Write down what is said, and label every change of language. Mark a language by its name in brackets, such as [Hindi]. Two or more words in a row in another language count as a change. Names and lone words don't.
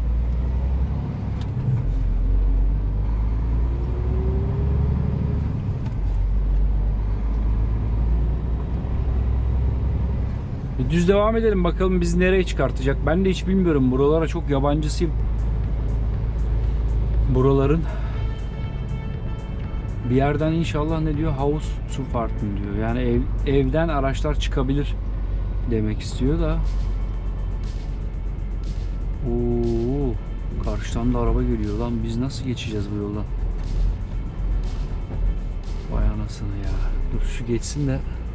[Turkish] Bir düz devam edelim, bakalım bizi nereye çıkartacak. Ben de hiç bilmiyorum. Buralara çok yabancısıyım. Buraların. Bir yerden inşallah ne diyor? [German] House zu fahren [Turkish] diyor. Yani evden araçlar çıkabilir demek istiyor da. Oo, karşıdan da araba geliyor lan. Biz nasıl geçeceğiz bu yoldan? Vay anasını ya. Dur şu geçsin de.